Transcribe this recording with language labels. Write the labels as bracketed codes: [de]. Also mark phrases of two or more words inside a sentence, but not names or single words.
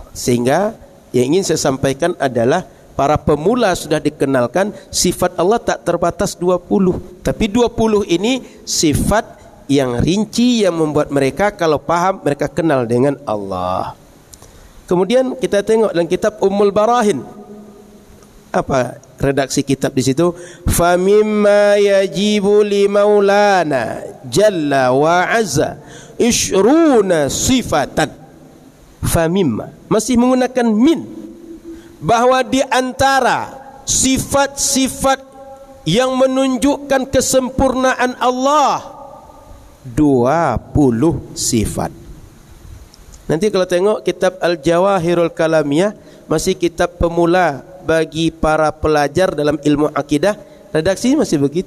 [id] Sehingga yang ingin saya sampaikan adalah para pemula sudah dikenalkan sifat Allah tak terbatas 20. Tapi 20 ini sifat yang rinci yang membuat mereka kalau paham, mereka kenal dengan Allah. Kemudian kita tengok dalam kitab Ummul Barahin. Apa redaksi kitab di situ? [ar] فمما يجب لمولانا جل وعز عشرون صفة. فمما [id] masih menggunakan min, bahwa di antara sifat-sifat yang menunjukkan kesempurnaan Allah 20 sifat. Nanti kalau tengok kitab Al-Jawahirul Kalamiyah, masih kitab pemula bagi para pelajar dalam ilmu akidah, redaksi masih begitu.